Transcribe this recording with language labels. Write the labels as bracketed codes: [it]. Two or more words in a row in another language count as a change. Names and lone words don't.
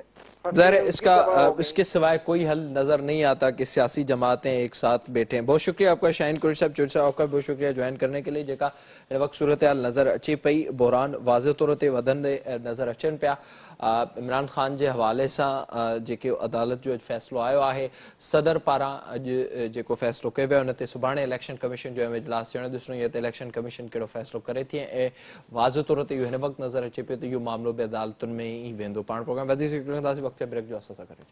[ur] ظاہر اس کے سوائے کوئی حل نظر نہیں آتا کہ سیاسی جماعتیں ایک ساتھ بیٹھیں. بہت شکریہ آپ کا شاہین قریشی صاحب چوٹ صاحب آپ کا بہت شکریہ جوائن کرنے کے لیے. [sd] جیکا وقت صورتحال نظر اچھی پئی, بحران واضح طور تے ودن نظر اچن پیا. عمران خان جے حوالے سان جیکے عدالت جو فیصلو آयो आहे, صدر پاران जेको फ़ैसिलो कयो वियो, उन ते सुभाणे इलेक्शन कमीशन जो इजलास थियणु ॾिसणो आहे त इलेक्शन कमीशन कहिड़ो फ़ैसिलो करे थी. ऐं वाज़े तौर ते इहो हिन वक़्तु नज़र अचे पियो त इहो मामिलो बि अदालतुनि में ई वेंदो. पाण प्रोग्राम वधी सघंदासीं वक़्तु ब्रेक जो असां सां करे